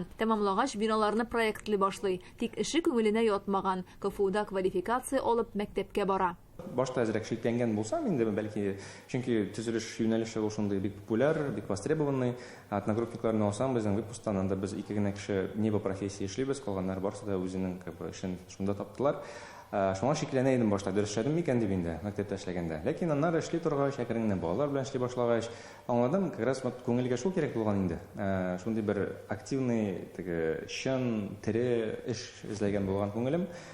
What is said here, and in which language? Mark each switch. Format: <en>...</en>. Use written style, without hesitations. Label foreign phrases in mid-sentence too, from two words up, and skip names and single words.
<tt>Тәмамлагач биналарны проектли башлый. Тик эше күңеленә ятмаган. КФУда квалификация алып мәктәпкә бара. Башта әзрәк шикләнгән булсам инде, бәлки, чөнки төзелеш юнәлеше ул шундый бик популяр, бик востребованный. Одногруппникларны алсам, безнең выпускта анда без 2 генә кеше</tt> <ru>не по профессии</ru> <tt>эшлибез, калганнар барысы да үзенең эшен шунда таптылар. Шуңа шикләнә идем башта, дөрес эшләдем микән дип инде мәктәптә эшләгәндә. Ләкин аннары эшли торгач, әкрен-әкрен балалар белән эшли башлагач, аңладым,</tt> <ru>как раз</ru> <tt>күңелгә шул кирәк булган инде. Шундый бер активный, чын, тере эш эзләгән булган күңелем.</tt>